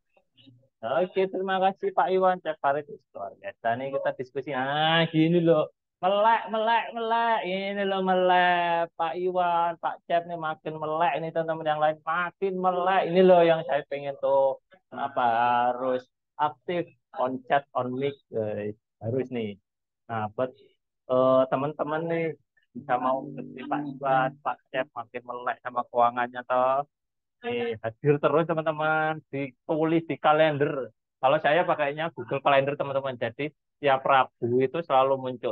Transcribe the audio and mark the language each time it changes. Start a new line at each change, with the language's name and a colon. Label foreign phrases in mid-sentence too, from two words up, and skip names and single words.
Indonesian: Oke, terima kasih Pak Iwan. Cek Farid luar biasa nih kita diskusi. Ah, gini loh. Melek, melek, melek. Ini loh melek. Pak Iwan, Pak Cep nih makin melek. Ini teman-teman yang lain makin melek. Ini loh yang saya pengen tuh. Kenapa harus aktif
English: on chat, on mic, guys.
Indonesian: Harus nih. Nah, buat teman-teman nih bisa mau seperti Pak Iwan, Pak Cep makin melek sama keuangannya toh. Hadir terus teman-teman, ditulis di kalender. Kalau saya pakainya Google Calendar teman-teman. Jadi tiap Rabu itu selalu muncul.